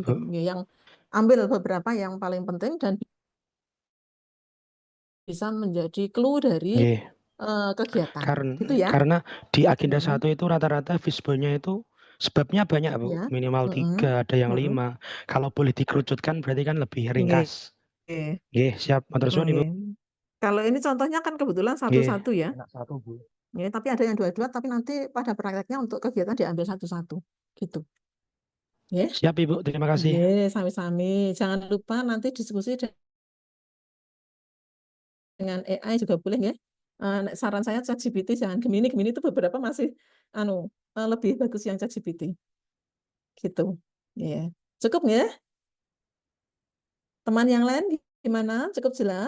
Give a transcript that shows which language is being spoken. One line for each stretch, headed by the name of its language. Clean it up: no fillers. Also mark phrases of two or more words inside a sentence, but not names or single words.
Indonesian: penting, ya, yang ambil beberapa yang paling penting dan bisa menjadi clue dari Nggih. kegiatan. Gitu ya. Karena di agenda Mm-mm. 1 itu rata-rata fishbone-nya itu sebabnya banyak, Bu. Ya. Minimal Mm-mm. 3, ada yang Mm-mm. 5. Kalau boleh dikerucutkan berarti kan lebih Nggih. ringkas. Nggih, siap.
Javanese: Matur suwun,
Indonesian: Ibu. Nggih. Kalau ini contohnya kan kebetulan Nggih. satu-satu ya. Enak satu, Bu. Ya, tapi ada yang 2-2, tapi nanti pada prakteknya untuk kegiatan diambil satu-satu. Gitu. Ya. Siap, Ibu. Terima kasih.
Javanese: Nggih, sami-sami.
Indonesian: Jangan lupa nanti diskusi dengan AI juga boleh ya. Saran saya ChatGPT jangan Gemini. Gemini itu beberapa masih lebih bagus yang ChatGPT. Gitu. Ya. Cukup ya? Teman yang lain gimana? Cukup jelas?